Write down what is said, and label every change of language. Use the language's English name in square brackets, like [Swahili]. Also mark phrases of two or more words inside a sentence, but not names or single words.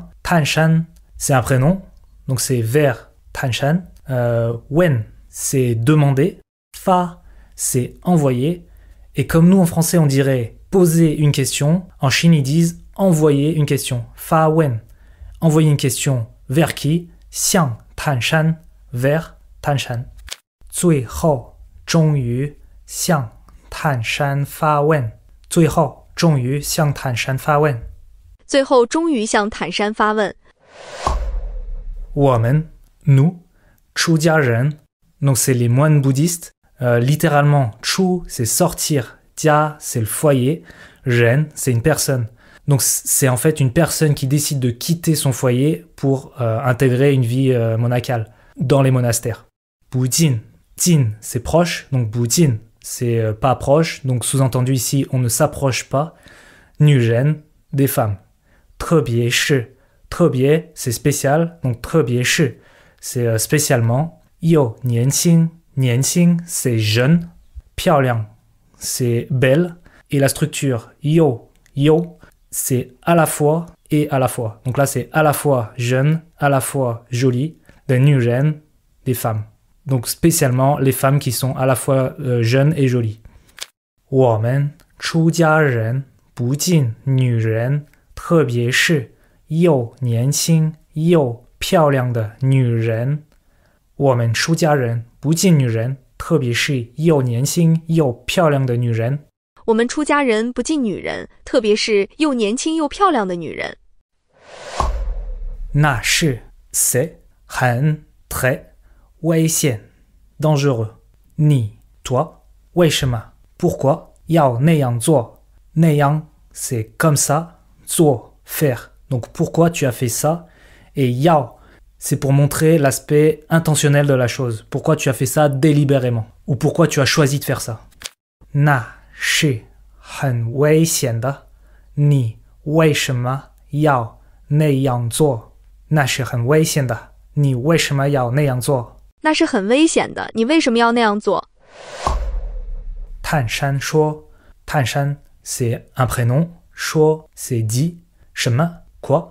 [French] 探山 c'est un prénom, donc c'est vers 探山. Wen c'est demander. Fa c'est envoyer. Et comme nous en français on dirait poser une question, en Chine ils disent envoyer une question. [Chinese] 发问. [French] Envoyer une question vers qui? [Chinese] 向探山 vers 探山。最后终于向探山发问。最后终于向坦山发问。最后终于向坦山发问。 [French] 我们 nous 出家人 donc c'est les moines bouddhistes. Littéralement 出 c'est sortir, 家 c'est le foyer, ren c'est une personne. Donc c'est en fait une personne qui décide de quitter son foyer pour intégrer une vie monacale dans les monastères. Bujin, jin c'est proche, donc bujin c'est pas proche, donc sous-entendu ici on ne s'approche pas. Nuren, des femmes. [Chinese] 特别是, [French] 特别 c'est spécial, donc [Chinese] 特别是 [French] c'est spécialement. [Chinese] Yo, 年轻, 年轻 [French] c'est jeune. 漂亮 c'est belle. Et la structure yo, yo c'est à la fois et à la fois. Donc là c'est à la fois jeune, à la fois jolie. Des nuren, des femmes. Donc spécialement les femmes qui sont à la fois jeunes et jolies. [Chinese] 我们出家人不近女人，特别是又年轻又漂亮的女人。我们出家人不近女人，特别是又年轻又漂亮的女人。我们出家人不近女人，特别是又年轻又漂亮的女人。那是 c'est 很 très 危险 dangereux. 你 toi 为什么 pourquoi 要那样做那样 [French] c'est comme ça [Chinese] 做 faire. [French] Donc pourquoi tu as fait ça? Et yao c'est pour montrer l'aspect intentionnel de la chose. Pourquoi tu as fait ça délibérément? Ou pourquoi tu as choisi de faire ça? [Chinese] 那是很危险的。你为什么要那样做？那是很危险的。你为什么要那样做？那是很危险的。你为什么要那样做？ [French] 探山说，探山 c'est un prénom, 说 c'est dit, 什么 quoi?